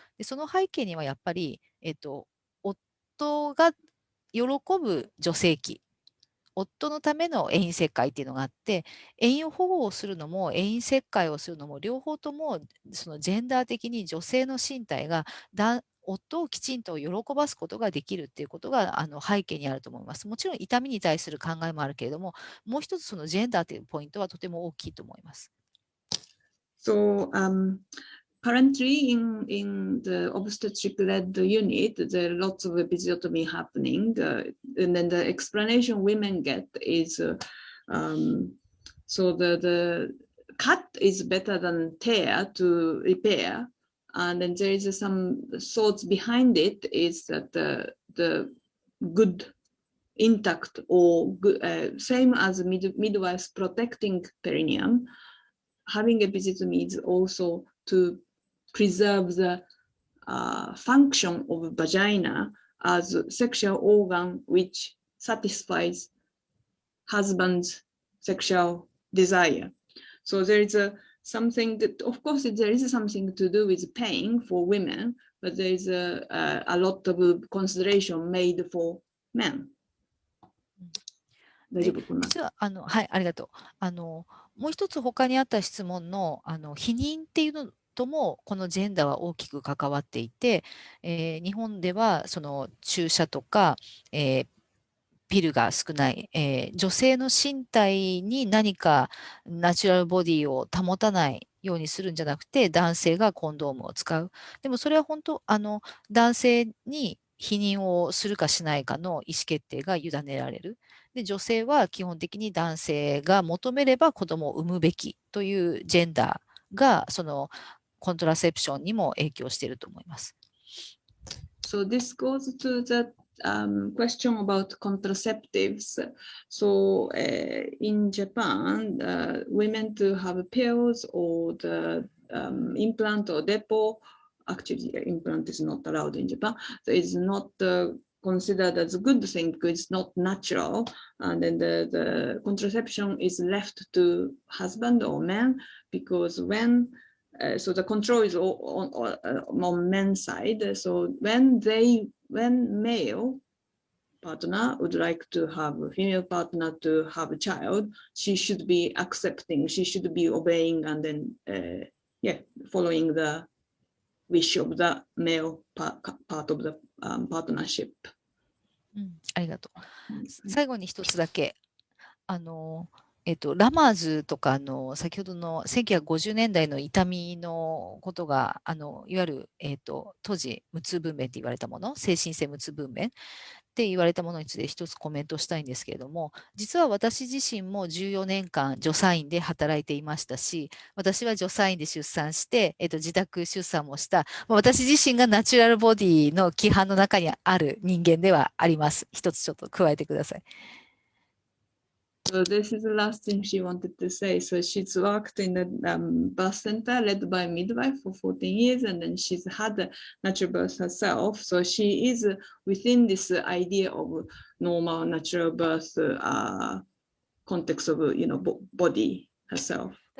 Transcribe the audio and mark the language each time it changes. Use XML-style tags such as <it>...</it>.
<ja>でその背景にはやっぱり、夫が喜ぶ女性器、夫のための栄養切開っていうのがあって、栄養保護をするのも栄養切開をするのも両方ともそのジェンダー的に女性の身体が夫をきちんと喜ばすことができるっていうことが背景にあると思います。もちろん痛みに対する考えもあるけれども、もう一つそのジェンダーというポイントはとても大きいと思います。</ja> <en>So, currently in the obstetric-led unit, there are lots of episiotomy happening, and then the explanation women get is, so the cut is better than tear to repair, and then there is some thoughts behind it is that the good intact or good, same as midwives protecting perineum, having episiotomy is also to preserve the function of vagina as a sexual organ which satisfies husband's sexual desire. So there is something that, of course, there is something to do with pain for women, but there is a lot of consideration made for men.</en> <ja>大丈夫かな？実ははい、ありがとう。もう一つ他にあった質問の避妊っていうのともこのジェンダーは大きく関わっていて、日本ではその注射とか、ピルが少ない、女性の身体に何かナチュラルボディを保たないようにするんじゃなくて男性がコンドームを使う。でもそれは本当男性に避妊をするかしないかの意思決定が委ねられる。で女性は基本的に男性が求めれば子供を産むべきというジェンダーがそのコントラセプションにも影響していると思います。</ja> <en>So this goes to the question about contraceptives. So in Japan, women to have pills or the implant or depot, actually implant is not allowed in Japan, so it's not considered as a good thing because it's not natural, and then the contraception is left to husband or man, because when so the control is on men's side. So when male partner would like to have a female partner to have a child, she should be accepting, she should be obeying, and then following the wish of the male part of the partnership.</en> <ja>ありがとう。最後に一つだけラマーズとか先ほどの1950年代の痛みのことがいわゆる、当時無痛分娩って言われたもの、精神性無痛分娩って言われたものについて一つコメントしたいんですけれども、実は私自身も14年間助産院で働いていましたし、私は助産院で出産して、自宅出産もした、私自身がナチュラルボディの規範の中にある人間ではあります。一つちょっと加えてください。</ja> <en>So this is the last thing she wanted to say. So she's worked in the birth center led by a midwife for 14 years, and then she's had a natural birth herself. So she is within this idea of normal natural birth context of, body herself.</en>